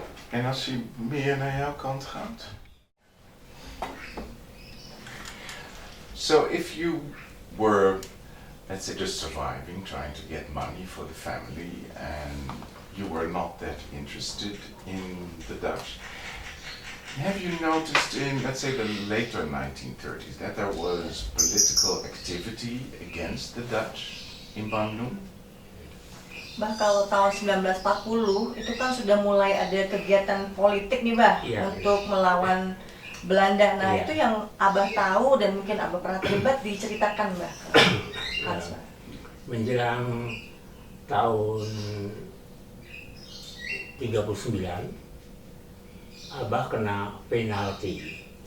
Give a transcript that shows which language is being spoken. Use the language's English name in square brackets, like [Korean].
[Dutch] En als hij meer naar jouw kant gaat? [English] So if you were, let's say, just surviving, trying to get money for the family, and you were not that interested in the Dutch, have you noticed in, let's say, the later 1930s that there was political activity against the Dutch in Bandung? [Indonesian] Bah, kalau tahun 1940 itu kan sudah mulai ada kegiatan politik nih, Bah, untuk melawan Belanda. Nah, itu yang Abah tahu dan mungkin Abah pernah terlibat, diceritakan, Bah. Hans, Bah. Menjelang tahun 39, Abah kena penalti.